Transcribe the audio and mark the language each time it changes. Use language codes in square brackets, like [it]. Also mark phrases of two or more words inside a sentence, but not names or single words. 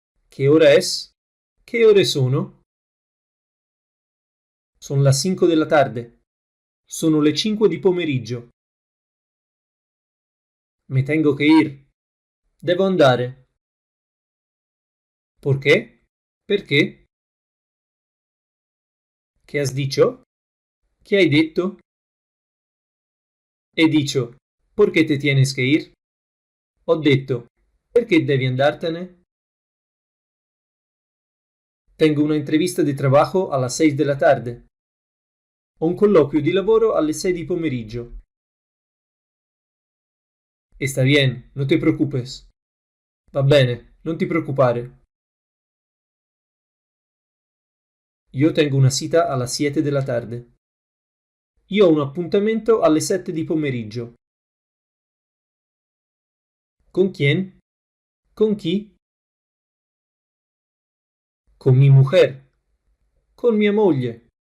[es] ¿Qué hora es? ¿Qué [it] ore sono? [es] Son las 5 della tarde. [it] Sono le 5 di pomeriggio. [es] Me tengo que ir. [it] Devo andare. [es] ¿Por qué? Perché? ¿Qué has dicho? [it] ¿Qué hai detto? [es] He dicho, ¿por qué te tienes que ir? [it] Ho detto, perché devi andartene? [es] Tengo una entrevista di trabajo a las 6 della tarde. [it] Ho un colloquio di lavoro alle 6 di pomeriggio. [es] Está bien, no te preocupes. [it] Va bene, non ti preoccupare. Io [es] tengo una cita [it] alle 7 della tarde. Io ho un appuntamento alle 7 di pomeriggio. [es] Con quién? [it] Con chi? [es] Con mi mujer. [it] Con mia moglie.